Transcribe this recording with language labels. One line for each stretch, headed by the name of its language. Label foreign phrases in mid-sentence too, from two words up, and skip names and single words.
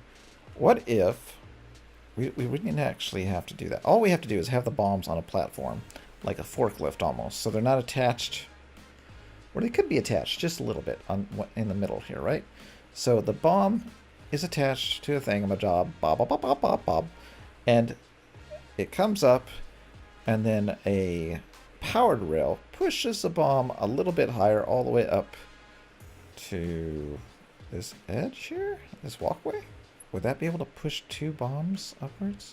English: What if we wouldn't actually have to do that? All we have to do is have the bombs on a platform, like a forklift almost. So they're not attached or they could be attached just a little bit on in the middle here, right? So the bomb is attached to a thingamajob, bob, bob, bob, bob, bob, bob, and it comes up, and then a powered rail pushes the bomb a little bit higher, all the way up to this edge here, this walkway. Would that be able to push 2 bombs upwards?